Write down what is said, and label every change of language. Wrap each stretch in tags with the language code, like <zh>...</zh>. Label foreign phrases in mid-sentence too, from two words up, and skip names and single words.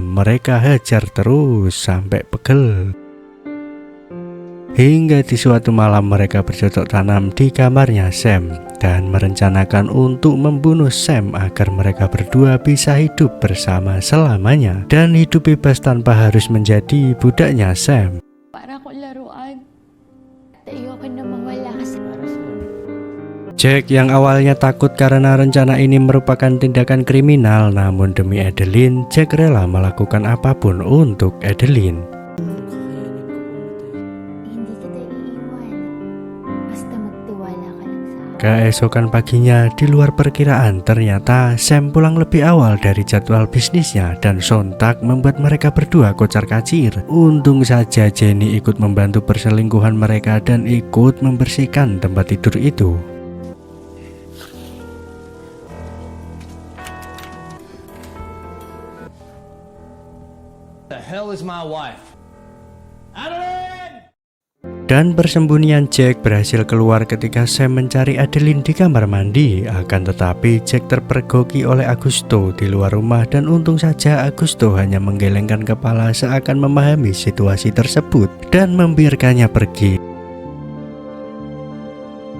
<id>Mereka hajar terus sampai pegel. Hingga di suatu malam mereka bercocok tanam di kamarnya Sam dan merencanakan untuk membunuh Sam agar mereka berdua bisa hidup bersama selamanya dan hidup bebas tanpa harus menjadi budaknya Sam.</id> <tl>Para ko laruan. Ayoko na mawala kasi.</tl> <id>Jack yang awalnya takut karena rencana ini merupakan tindakan kriminal, namun demi Adeline, Jack rela melakukan apapun untuk Adeline. Keesokan paginya di luar perkiraan ternyata Sam pulang lebih awal dari jadwal bisnisnya dan sontak membuat mereka berdua kocar-kacir. Untung saja Jenny ikut membantu perselingkuhan mereka dan ikut membersihkan tempat tidur itu.</id> <en>The hell is my wife?</en> <id>Dan persembunyian Jack berhasil keluar ketika Sam mencari Adeline di kamar mandi. Akan tetapi Jack terpergoki oleh Augusto di luar rumah dan untung saja Augusto hanya menggelengkan kepala seakan memahami situasi tersebut dan membiarkannya pergi.</id>